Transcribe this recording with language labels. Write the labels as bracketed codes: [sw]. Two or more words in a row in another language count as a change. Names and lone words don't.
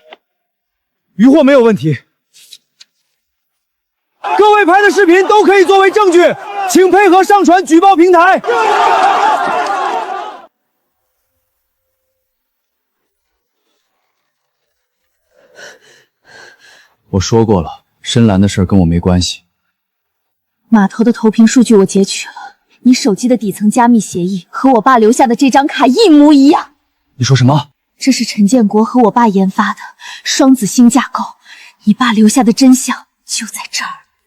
[zh] 渔获没有问题，各位拍的视频都可以作为证据，请配合上传举报平台。我说过了，深蓝的事跟我没關係。碼頭的投屏數據我截取了，你手機的底層加密協議和我爸留下的這張卡一模一樣。你說什麼？這是陳建國和我爸研發的雙子星架構，你爸留下的真相就在這兒。